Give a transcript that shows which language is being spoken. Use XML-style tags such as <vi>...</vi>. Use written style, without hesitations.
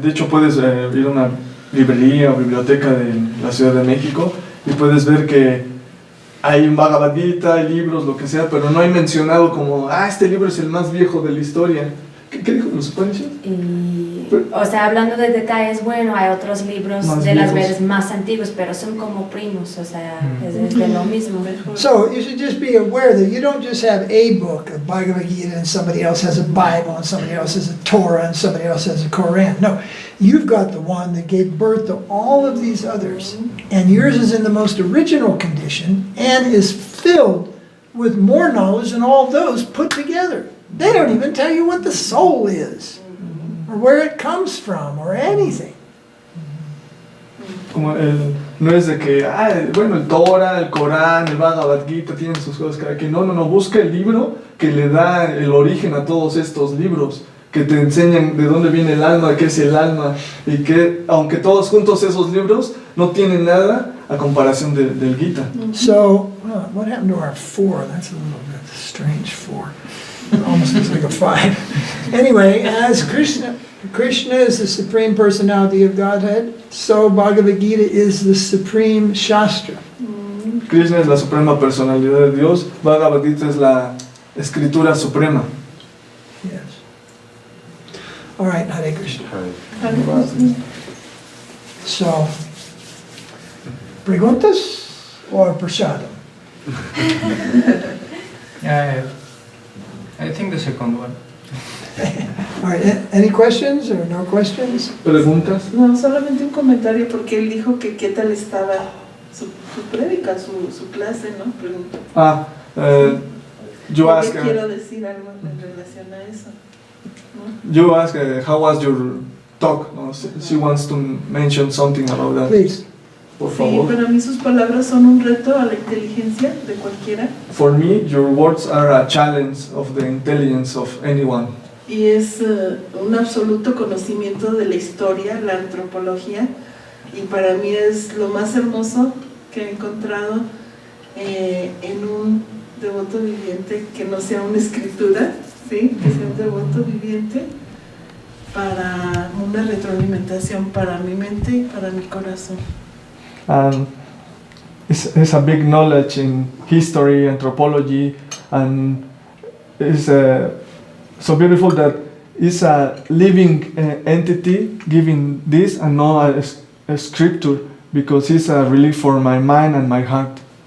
<es>De hecho puedes ir a una librería o biblioteca de la Ciudad de México y puedes ver que hay un Bhagavad Gita, hay libros, lo que sea, pero no hay mencionado como, este libro es el más viejo de la historia. ¿Qué dijo los Upanishads? O sea, hablando de detalles, bueno, hay otros libros Más de las viejos. Vedas más antiguos, pero son como primos, o sea, es de lo mismo.</es> <en>So you should just be aware that you don't just have a book, a Bhagavad Gita, and somebody else has a Bible, and somebody else has a Torah, and somebody else has a Quran. No, you've got the one that gave birth to all of these others, and yours is in the most original condition and is filled with more knowledge than all those put together. They don't even tell you what the soul is, or where it comes from, or anything.</en> <es>Como No es de que, bueno, el Torah, el Corán, el Bhagavad Gita tienen sus cosas cada quien. No, busca el libro que le da el origen a todos estos libros, que te enseñan de dónde viene el alma, qué es el alma, y que aunque todos juntos esos libros no tienen nada a comparación del Gita.</es> <en>So, what happened to our 4? That's a little bit strange, 4. It almost looks like a 5. Anyway, as Krishna is the Supreme Personality of Godhead, so Bhagavad Gita is the Supreme Shastra.</en> <es>Krishna es la suprema personalidad de Dios, Bhagavad Gita es la escritura suprema.</es> <en>Yes. All right, Hare Krishna. So,</en> <es>preguntas</es> <en>or prashadam? I think the second one. All right, any questions or no questions?</en> <es>¿Preguntas? No, solamente un comentario porque él dijo que qué tal estaba su prédica, su clase, ¿no? Preguntó.</es> <en>You ask,</en> <es>Quiero decir algo en relación a eso, ¿no?</es> <en>you ask how was your talk? No? She wants to mention something about that. Please.</en> <es>Por Sí, favor. para mí sus palabras son un reto a la inteligencia de cualquiera</es> <en>For me, your words are a challenge of the intelligence of anyone.</en> <es>y es un absoluto conocimiento de la historia, la antropología, y para mí es lo más hermoso que he encontrado en un devoto viviente que no sea una escritura, ¿sí? Que sea un devoto viviente para una retroalimentación para mi mente y para mi corazón.</es> <en>And it's a big knowledge in history, anthropology, and it's so beautiful that it's a living entity giving this and not a scripture, because it's a relief for my mind and my heart.</en>